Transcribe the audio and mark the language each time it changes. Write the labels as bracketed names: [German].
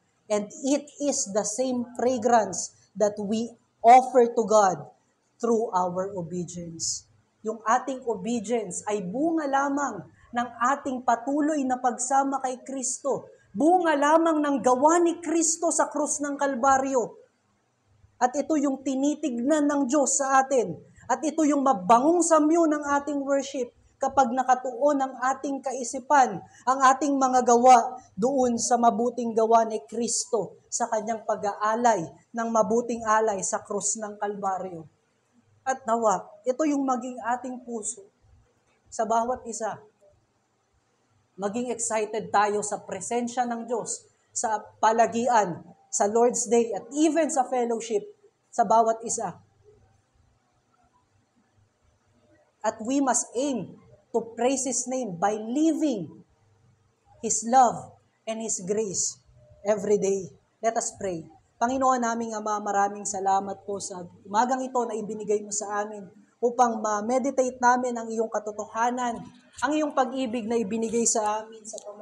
[English] And it is the same fragrance that we offer to God through our obedience. [Filipino] Yung ating obedience ay bunga lamang ng ating patuloy na pagsama kay Kristo. Bunga lamang ng gawa ni Kristo sa krus ng Kalbaryo. At ito yung tinitignan ng Diyos sa atin. At ito yung mabangong samyo ng ating worship kapag nakatuon ang ating kaisipan, ang ating mga gawa doon sa mabuting gawa ni Kristo sa Kanyang pag-aalay ng mabuting alay sa krus ng Kalbaryo. At nawa, ito yung maging ating puso sa bawat isa. Maging excited tayo sa presensya ng Diyos, sa palagian, sa Lord's Day, at even sa fellowship sa bawat isa. [English] At we must aim to praise His name by living His love and His grace every day. Let us pray. [Filipino] Panginoon naming Ama, maraming salamat po sa umagang ito na ibinigay mo sa amin upang ma-meditate namin ang iyong katotohanan, ang iyong pag-ibig na ibinigay sa amin sa